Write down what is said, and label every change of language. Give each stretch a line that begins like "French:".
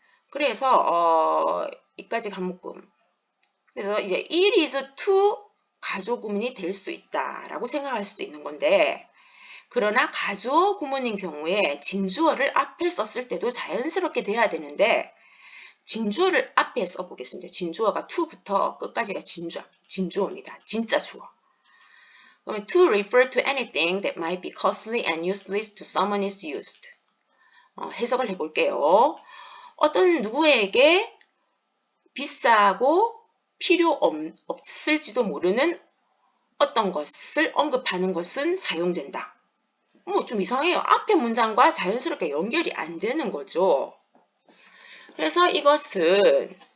Korean: 그래서 이까지 한 묶음. 그래서 이제 it is to 가주어 구문이 될 수 있다라고 생각할 수도 있는 건데 그러나 가주어 구문인 경우에 징주어를 앞에 썼을 때도 자연스럽게 돼야 되는데 징주어를 앞에 써보겠습니다. 징주어가 to부터 끝까지가 진주어입니다. 진짜 주어.
English: 그러면 to refer to anything that might be costly and useless to someone is used.
Korean: 해석을 해볼게요. 어떤 누구에게 비싸고 필요 없을지도 모르는 어떤 것을 언급하는 것은 사용된다. 좀 이상해요. 앞에 문장과 자연스럽게 연결이 안 되는 거죠. 그래서 이것은